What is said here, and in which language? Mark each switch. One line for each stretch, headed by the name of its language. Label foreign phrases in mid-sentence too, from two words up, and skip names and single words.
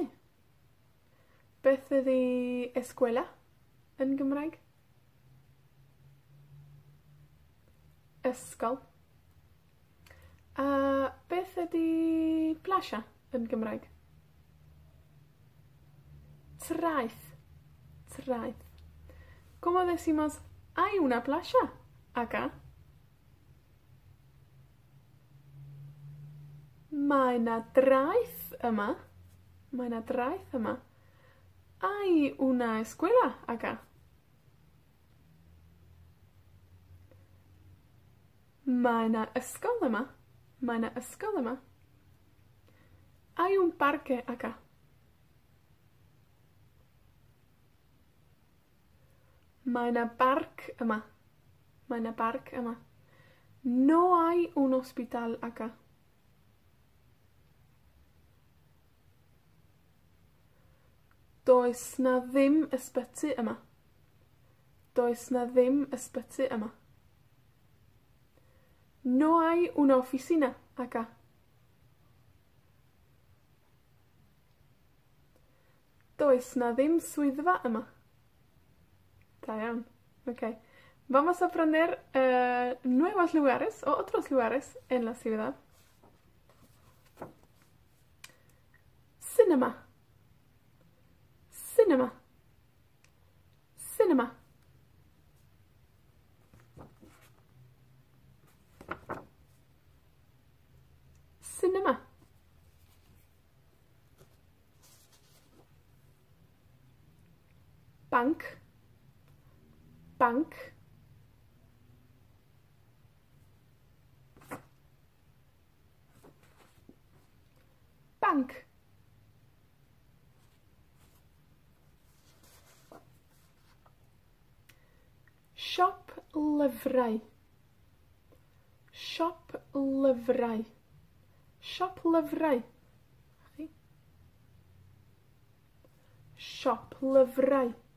Welsh: Beth ydi eskwela yn Gymraeg? Ysgol. A beth ydi plasia yn Gymraeg? Traeth. Traeth.
Spanish: ¿Cómo decimos hay una playa acá?
Welsh: Mae na draeth yma. Mae na draeth yma.
Spanish: Hay una escuela acá.
Welsh: Mae na ysgol yma. Mae na ysgol yma.
Spanish: Hay un parque acá.
Welsh: Mae na barc yma. Mae na barc yma.
Spanish: No hay un hospital acá.
Welsh: Does na ddim ysbyty yma. Does na ddim ysbyty yma. No hay una oficina acá. Does na ddim swyddfa yma. Da iawn. Okay.
Spanish: Vamos a aprender nuevos lugares o otros lugares en la ciudad.
Welsh: Cinema. Cinema. Cinema. Cinema. Bank. Bank. Bank. Siop lyfrau. Siop lyfrau. Siop lyfrau. Siop lyfrau.